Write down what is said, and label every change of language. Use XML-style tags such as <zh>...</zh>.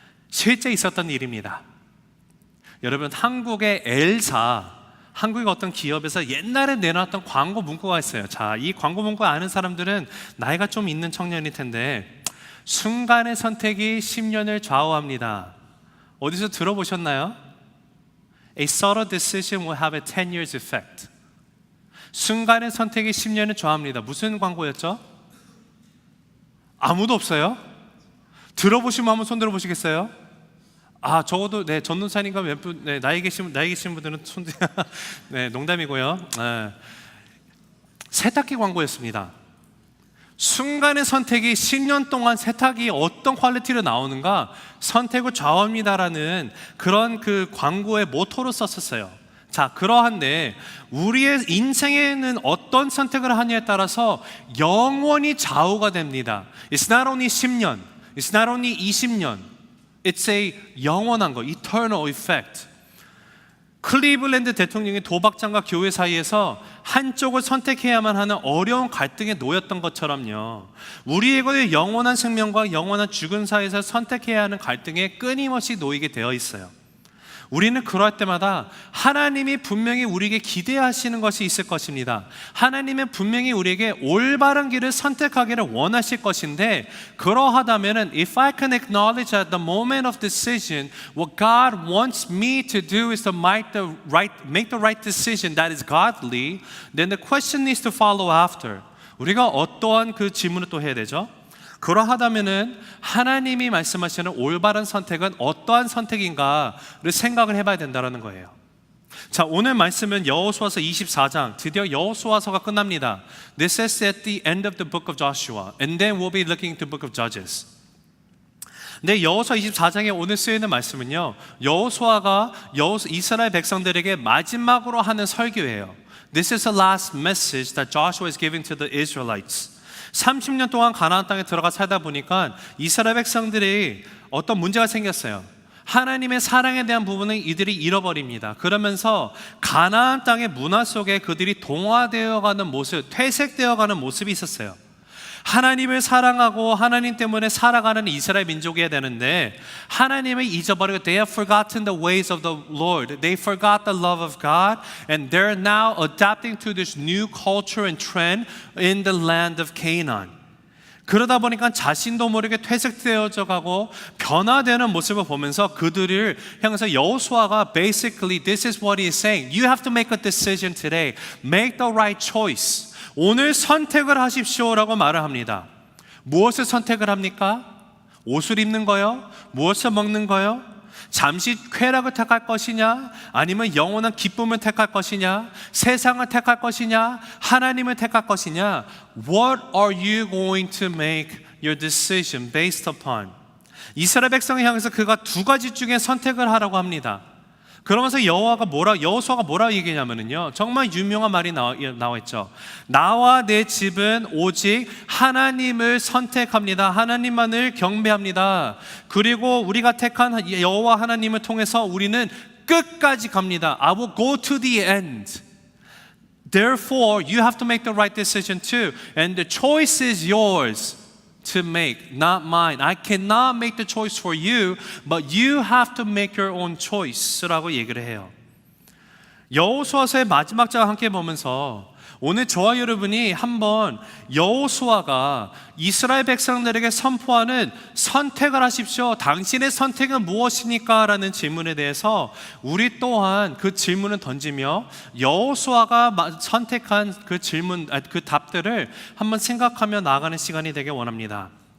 <ko>실제 있었던 일입니다. 여러분, 한국의 L사, 한국의 어떤 기업에서 옛날에 내놨던 광고 문구가 있어요. 자, 이 광고 문구 아는 사람들은 나이가 좀 있는 청년일 텐데, 순간의 선택이 10년을 좌우합니다. 어디서 들어보셨나요?</ko> <en>A subtle decision will have a 10 years effect.</en> <ko>순간의 선택이 10년을 좌우합니다. 무슨 광고였죠? 아무도 없어요? 들어보시면 한번 손 들어보시겠어요? 아, 적어도 네, 전도사님과 몇 분, 네, 나이 계신 분들은 손 네, 농담이고요. 네. 세탁기 광고였습니다. 순간의 선택이 10년 동안 세탁이 어떤 퀄리티로 나오는가 선택을 좌우합니다라는 그런 그 광고의 모토로 썼었어요. 자, 그러한데 우리의 인생에는 어떤 선택을 하느냐에 따라서 영원히 좌우가 됩니다.</ko> <en>It's not only 10년, it's not only 20년, it's a</en> <ko>영원한 거,</ko> <en>eternal effect.</en> <ko>클리블랜드 대통령이 도박장과 교회 사이에서 한쪽을 선택해야만 하는 어려운 갈등에 놓였던 것처럼요, 우리에게 영원한 생명과 영원한 죽음 사이에서 선택해야 하는 갈등에 끊임없이 놓이게 되어 있어요. 우리는 그럴 때마다 하나님이 분명히 우리에게 기대하시는 것이 있을 것입니다. 하나님은 분명히 우리에게 올바른 길을 선택하기를 원하실 것인데, 그러하다면</ko> <en>if I can acknowledge at the moment of decision what God wants me to do is to make the right decision that is godly, then the question needs to follow after.</en> <ko>우리가 어떠한 그 질문을 또 해야 되죠? 그러하다면은 하나님이 말씀하시는 올바른 선택은 어떠한 선택인가를 생각을 해봐야 된다는 거예요. 자, 오늘 말씀은 여호수아서 24장, 드디어 여호수아서가 끝납니다.</ko> <en>This is at the end of the book of Joshua, and then we'll be looking to the book of Judges.</en> <ko>근데 여호수아 24장에 오늘 쓰이는 말씀은요, 여호수아가 이스라엘 백성들에게 마지막으로 하는 설교예요.</ko> <en>This is the last message that Joshua is giving to the Israelites.</en> <ko>30년 동안 가나안 땅에 들어가 살다 보니까 이스라엘 백성들이 어떤 문제가 생겼어요. 하나님의 사랑에 대한 부분을 이들이 잃어버립니다. 그러면서 가나안 땅의 문화 속에 그들이 동화되어가는 모습, 퇴색되어가는 모습이 있었어요. 하나님을 사랑하고 하나님 때문에 살아가는 이스라엘 민족이어야 되는데 하나님을 잊어버리고</ko> <en>they have forgotten the ways of the Lord. They forgot the love of God and they're now adapting to this new culture and trend in the land of Canaan.</en> <ko>그러다 보니까 자신도 모르게 퇴색되어져 가고 변화되는 모습을 보면서 그들을 향해서 여호수아가</ko> <en>basically this is what he is saying. You have to make a decision today. Make the right choice.</en> <ko>오늘 선택을 하십시오라고 말을 합니다. 무엇을 선택을 합니까? 옷을 입는 거요? 무엇을 먹는 거요? 잠시 쾌락을 택할 것이냐? 아니면 영원한 기쁨을 택할 것이냐? 세상을 택할 것이냐? 하나님을 택할 것이냐?</ko> <en>What are you going to make your decision based upon?</en> <ko>이스라엘 백성을 향해서 그가 두 가지 중에 선택을 하라고 합니다. 그러면서 여호수아가 뭐라 얘기냐면요, 정말 유명한 말이 나와 있죠. 나와 내 집은 오직 하나님을 선택합니다. 하나님만을 경배합니다. 그리고 우리가 택한 여호와 하나님을 통해서 우리는 끝까지 갑니다.</ko> <en>I will go to the end. Therefore, you have to make the right decision too. And the choice is yours to make, not mine. I cannot make the choice for you, but you have to make your own choice</en> <ko>라고 얘기를 해요. 여호수아서의 마지막 장 함께 보면서 오늘 저와 여러분이 한번 여호수아가 이스라엘 백성들에게 선포하는 선택을 하십시오. 당신의 선택은 무엇입니까? 라는 질문에 대해서 우리 또한 그 질문을 던지며 여호수아가 선택한 그 질문, 그 답들을 한번 생각하며 나아가는 시간이 되길 원합니다.</ko>